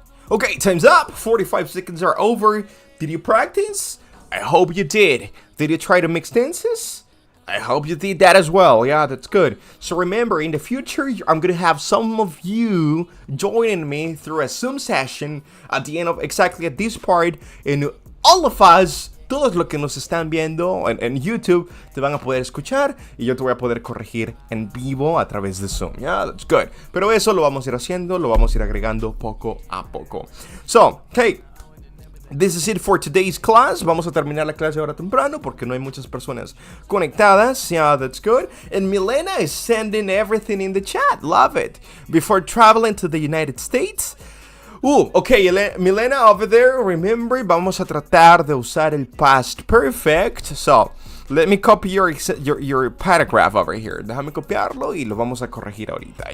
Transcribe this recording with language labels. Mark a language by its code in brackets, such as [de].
[en] Okay, time's up. 45 seconds are over. Did you practice? I hope you did. Did you try to mix tenses? I hope you did that as well. Yeah, that's good. So remember, in the future, I'm going to have some of you joining me through a Zoom session at the end of exactly at this part. And all of us, [es] todos los que nos están viendo en YouTube, te van a poder escuchar y yo te voy a poder corregir en vivo a través de Zoom. [en] Yeah, that's good. [es] Pero eso lo vamos a ir haciendo, lo vamos a ir agregando poco a poco. [en] So, okay. This is it for today's class. [es] Vamos a terminar la clase ahora temprano porque no hay muchas personas conectadas. [en] Yeah, that's good. And Milena is sending everything in the chat. Love it. Before traveling to the United States. Okay, Milena over there, remember, [es] vamos a tratar de usar el [en] past perfect. So, let me copy your paragraph over here. [es] Déjame copiarlo y lo vamos a corregir ahorita.